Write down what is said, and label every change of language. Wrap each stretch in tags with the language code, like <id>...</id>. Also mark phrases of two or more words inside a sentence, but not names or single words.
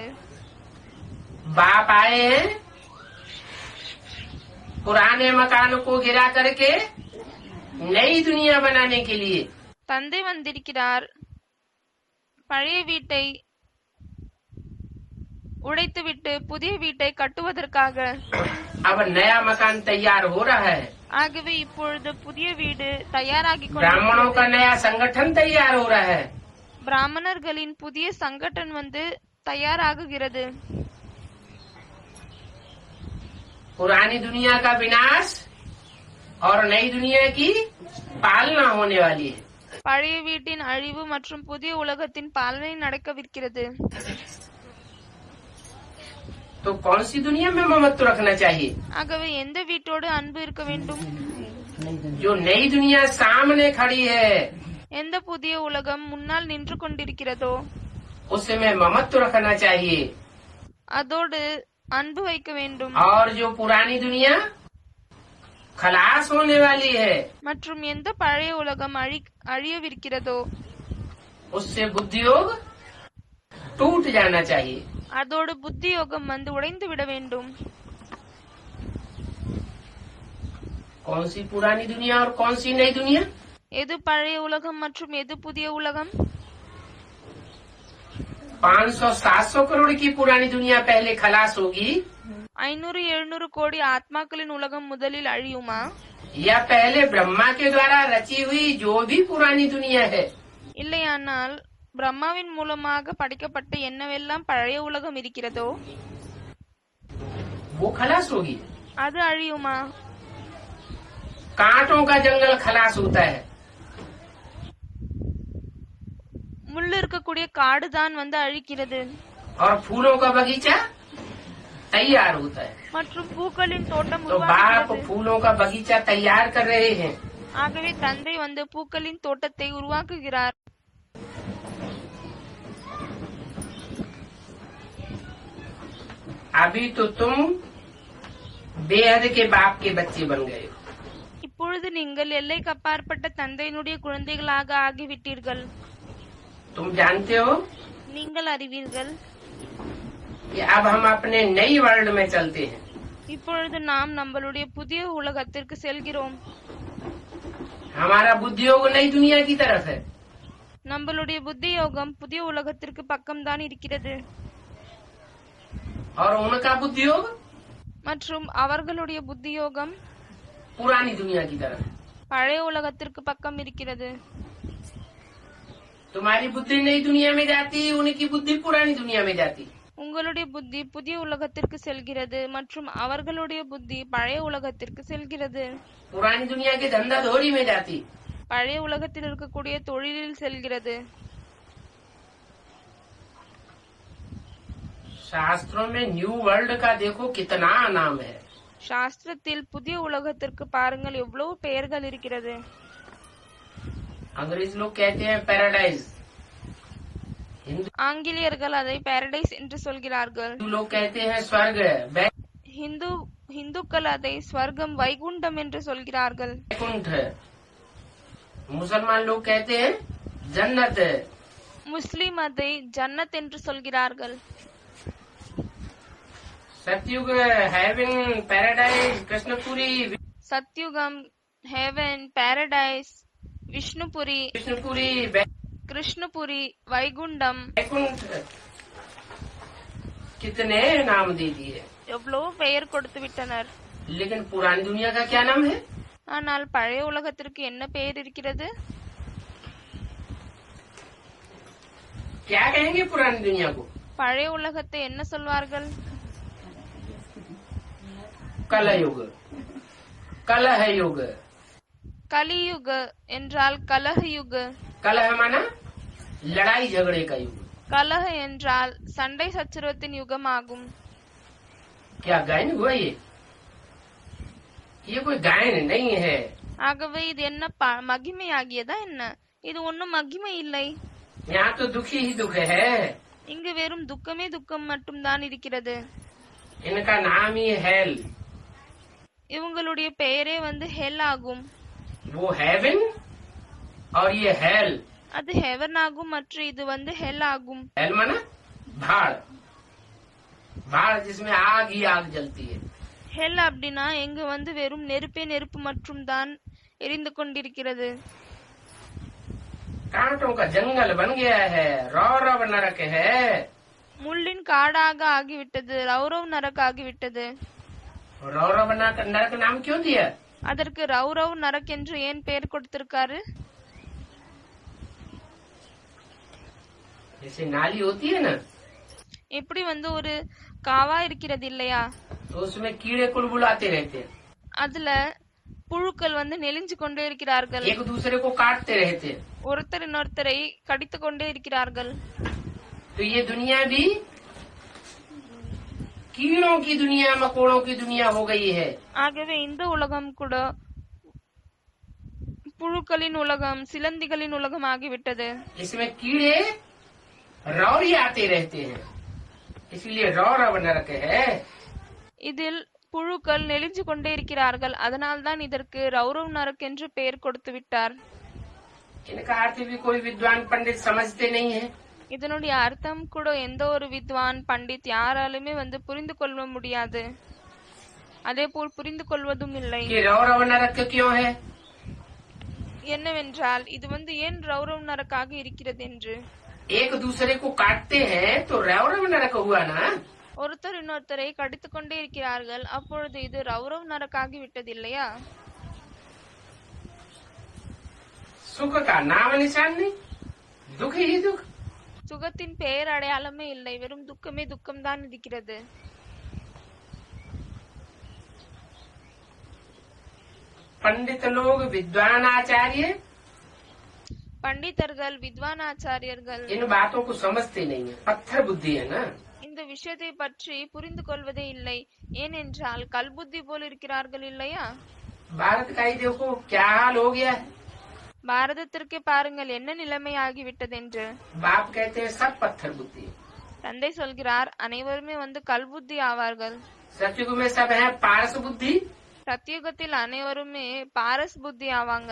<hi>बाप आए हैं पुराने मकान को गिरा करके नई दुनिया बनाने के लिए।</hi> <ta>தந்தை வந்திருக்கிறார் பழைய வீட்டை உடைத்துவிட்டு புதிய வீட்டை கட்டுவதற்காக.</ta> <hi>अब नया मकान तैयार हो रहा है।</hi> <ta>ஆகவே இப்பொழுது புதிய வீடு தயாராகி</ta> <hi>ब्राह्मणों का नया संगठन तैयार हो रहा है।</hi> <ta>பிராமணர்களின் புதிய சங்கடன் தயாராகுகிறது.</ta> <hi>पुरानी दुनिया का विनाश और नई दुनिया की पालना होने वाली है।</hi> <ta>பழைய வீட்டின் அழிவு மற்றும் புதிய உலகத்தின் பாலனை நடக்கவிருக்கிறது.</ta> <hi>तो कौन सी दुनिया में ममत्व रखना चाहिए?</hi> <ta>ஆகவே எந்த வீட்டோடு அன்பு இருக்க வேண்டும்?</ta> <hi>जो नई दुनिया सामने खड़ी है</hi> <ta>எந்த புதிய உலகம் முன்னால் நின்று கொண்டிருக்கிறதோ</ta> <hi>उसमें ममत्व रखना चाहिए।</hi> <ta>அதோடு அன்பு வைக்க வேண்டும்.</ta> <hi>और जो पुरानी दुनिया खलास होने वाली है</hi> <ta>மற்றும் எந்த பழைய உலகம் அழியவிருக்கிறதோ</ta> <hi>उससे बुद्धि योग टूट जाना चाहिए।</hi> <ta>அதோடு புத்தி யோகம் வந்து உடைந்து விட வேண்டும்.</ta> <hi>कौन सी पुरानी दुनिया और कौन सी नई दुनिया?</hi> <ta>எது பழைய உலகம் மற்றும் எது புதிய உலகம்?</ta> <hi>500-700 करोड़ की पुरानी दुनिया पहले खलास होगी</hi> <ta>500-700 கோடி ஆத்மாக்களின் உலகம் முதலில் அழியுமா,</ta> <hi>या पहले ब्रह्मा के द्वारा रची हुई जो भी पुरानी दुनिया है</hi> <ta>இல்லையானால் பிரம்மாவின் மூலமாக படைக்கப்பட்ட என்னவெல்லாம் பழைய உலகம் இருக்கிறதோ</ta> <hi>वो खलास होगी?</hi> <ta>அது அழியுமா?</ta> <hi>कांटों का जंगल खलास होता है</hi> <ta>முள்ளு இருக்கக்கூடிய காடு தான் வந்து அழிக்கிறது,</ta> <hi>और फूलों का बगीचा तैयार होता है.</hi> <ta>மற்றும் பூக்களின் தோட்டம்</ta> <hi>तो बाप</hi> <ta>உருவாகிறது.</ta> <hi>फूलों का बगीचा तैयार कर रहे हैं.</hi> <ta>ஆகவே தந்தை வந்து பூக்களின் தோட்டத்தை உருவாக்குகிறார்.</ta> <hi>अभी तो तुम बेहद के बाप के बच्चे बन गए हो.</hi> <ta>இப்பொழுது நீங்கள் எல்லைக்கு அப்பாற்பட்ட தந்தையினுடைய குழந்தைகளாக ஆகிவிட்டீர்கள்.</ta> <hi>तुम जानते हो</hi> <ta>நீங்கள் அறிவீர்கள்,</ta> <hi>कि अब हम अपने नई वर्ल्ड में चलते हैं.</hi> <ta>இப்பொழுது நாம் நம்மளுடைய புதிய உலகத்திற்கு செல்கிறோம்.</ta> <hi>हमारा बुद्धि योग नई दुनिया की तरफ है</hi> <ta>நம்மளுடைய புத்தி யோகம் புதிய உலகத்திற்கு பக்கம்தான் இருக்கிறது,</ta> <hi>और उनका बुद्धि योग</hi> <ta>மற்றும் அவர்களுடைய புத்தி யோகம்</ta> <hi>पुरानी दुनिया की तरफ है.</hi> <ta>பழைய உலகத்திற்கு பக்கம் இருக்கிறது.</ta> <hi>तुम्हारी बुद्धि नई दुनिया में जाती, उनकी बुद्धि पुरानी दुनिया में जाती.</hi> <ta>உங்களுடைய புத்தி புதிய உலகத்திற்கு செல்கிறது மற்றும் அவர்களுடைய புத்தி பழைய உலகத்திற்கு செல்கிறது.</ta> <hi>पुरानी दुनिया के धंधा धोरी में जाती.</hi> <ta>பழைய உலகத்தில் இருக்கக்கூடிய தொழிலில் செல்கிறது.</ta> <hi>शास्त्रों में</hi> <en>new world</en> <hi>का देखो कितना नाम है.</hi> <ta>சாஸ்திரத்தில் புதிய உலகத்திற்கு பாருங்கள் எவ்வளவு பெயர்கள் இருக்கிறது.</ta> <hi>अंग्रेज लोग कहते हैं पैराडाइज, हिंदू</hi> <ta>ஆங்கிலேயர்கள் அதை பாரடைஸ் என்று சொல்கிறார்கள்.</ta> <hi>लोग कहते हैं स्वर्ग,</hi> <ta>இந்துக்கள் அதை ஸ்வர்க்கம் வைகுண்டம் என்று சொல்கிறார்கள்.</ta> <hi>वैकुंठ. मुसलमान लोग कहते हैं जन्नत.</hi> <ta>முஸ்லிம் அதை ஜன்னத் என்று சொல்கிறார்கள்.</ta> <hi>सतयुग</hi> <en>heaven paradise</en> <hi>कृष्णपुरी,</hi> <ta>சத்யுகம்,</ta> <en>heaven, paradise,</en> <ta>விஷ்ணுபுரி,</ta> <hi>विष्णुपुरी,</hi> <ta>கிருஷ்ணபுரி, வைகுண்டம்,</ta> <hi>वैकुंठ, कितने नाम दे दिए.</hi> <ta>எவ்வளவு பெயர் கொடுத்து விட்டனர்.</ta> <hi>लेकिन पुरानी दुनिया का क्या नाम है?</hi> <ta>ஆனால் பழைய உலகத்திற்கு என்ன பெயர் இருக்கிறது?</ta> <hi>क्या कहेंगे पुरानी दुनिया को?</hi> <ta>பழைய உலகத்தை என்ன சொல்வார்கள்?</ta> <hi>कलह युग, कलह युग.</hi> <ta>கலியுக என்றால் கலஹ யுக.</ta> <hi>कलह माना लड़ाई झगड़े का युग.</hi> <ta>கலஹ என்றால் சண்டை சச்சரவத்தின் யுகமாகும்.</ta> <hi>क्या गायन हुआ ये कोई गायन नहीं है.</hi> <ta>ஆகவே இது என்ன மகிமையாகியதா என்ன? இது ஒன்னும் மகிமை இல்லை.</ta> <hi>यहाँ तो दुखी ही दुख है.</hi> <ta>இங்கு வெறும் துக்கமே துக்கம் மட்டும்தான் இருக்கிறது.</ta> <hi>इनका नाम ही हेल.</hi> <ta>இவங்களுடைய பெயரே வந்து ஹெல் ஆகும்.</ta> <hi>वो हेवन और ये हेल.</hi> <ta>அது ஹெவன் ஆகும் மற்றும் இது வந்து ஹெல் ஆகும்.</ta> <hi>हेल माना भाड़, भाड़ जिसमें आग ही आग जलती है.</hi> <ta>ஹெல் அப்படின்னா எங்கு வந்து வெறும் நெருப்பே நெருப்பு மற்றும் தான் எரிந்து கொண்டிருக்கிறது.</ta> <hi>कांटों का जंगल बन गया है, रौरव नरक है.</hi> <ta>முள்ளின் காடாக ஆகிவிட்டது, ரௌரவ் நரக் ஆகிவிட்டது.</ta> <hi>रौरव नरक नाम क्यों दिया?</hi> <ta>அதற்கு ரௌரவ் நரக் என்று ஏன் பெயர் கொடுத்திருக்காரு?</ta> <hi>जैसे नाली होती है ना,</hi> <ta>எப்படி வந்து ஒரு காவா இருக்கிறது இல்லையா,</ta> <hi>तो उसमें कीड़े कुलबुलाते रहते हैं,</hi> <ta>அதுல புழுக்கள் வந்து நெளிஞ்சு கொண்டே இருக்கிறார்கள்,</ta> <hi>एक दूसरे को काटते रहते हैं.</hi> <ta>ஒருத்தர் இன்னொருத்தரை கடித்து கொண்டே இருக்கிறார்கள்.</ta> <hi>तो ये दुनिया भी कीड़ों की दुनिया, मकोड़ों की दुनिया हो गई है.</hi> <ta>ஆகவே இந்த உலகம் கூட புழுக்களின் உலகம், சிலந்திகளின் உலகம் ஆகிவிட்டது.</ta> <hi>इसमें कीड़े रौरी आते रहते हैं, इसलिए रौरव नरक है.</hi> <ta>இதில் புழுக்கள் நெளிஞ்சு கொண்டே இருக்கிறார்கள், அதனால்தான் இதற்கு ரௌரவ் நரக் என்று பெயர் கொடுத்து விட்டார்.</ta> <hi>इनका अर्थ भी कोई विद्वान पंडित समझते नहीं है.</hi> <ta>இதனுடைய அர்த்தம் கூட எந்த ஒரு வித்வான் பண்டித் யாராலுமே புரிந்து கொள்ள முடியாது, அதே போல் புரிந்து கொள்வதும் இல்லை.</ta> <hi>कि रौरव नरक क्यों है?</hi> <ta>என்னவென்றால் இது ஏன் ரௌரவ் நரக்காக இருக்கிறது என்று.</ta> <hi>एक दूसरे को काटते हैं तो रौरव नरक हुआ ना.</hi> <ta>ஒருத்தர் இன்னொருத்தரை கடித்துக் கொண்டே இருக்கிறார்கள், அப்பொழுது இது ரௌரவ் நரக்காகி விட்டது இல்லையா?</ta> <hi>सुख का नाम निशान नहीं, दुख ही दुख.</hi> <ta>சுகத்தின் பெயர் அடையாளமே இல்லை, வெறும் துக்கமே துக்கம்தான் இருக்கிறது.</ta> <hi>पंडित लोग विद्वान आचार्य</hi> <ta>பண்டிதர்கள் வித்வான் ஆச்சாரியர்கள்</ta> <hi>इन बातों को समझते नहीं है, पत्थर बुद्धि है ना.</hi> <ta>இந்த விஷயத்தை பற்றி புரிந்து கொள்வதே இல்லை, ஏனென்றால் கல்புத்தி போல் இருக்கிறார்கள் இல்லையா?</ta> <hi>भारत का ही देखो क्या हाल हो गया है.</hi> <ta>பாரதத்திற்கே பாருங்கள் என்ன நிலைமை ஆகிவிட்டது என்று.</ta> <hi>बाप कहते हैं सब पत्थर बुद्धि.</hi> <ta>தந்தை சொல்கிறார் அனைவருமே கல்புத்தி ஆவார்கள்.</ta> <hi>सतयुग में सब है पारस बुद्धि.</hi> <ta>சத்தியுகத்தில் அனைவருமே பாரஸ் புத்தி ஆவாங்க.</ta>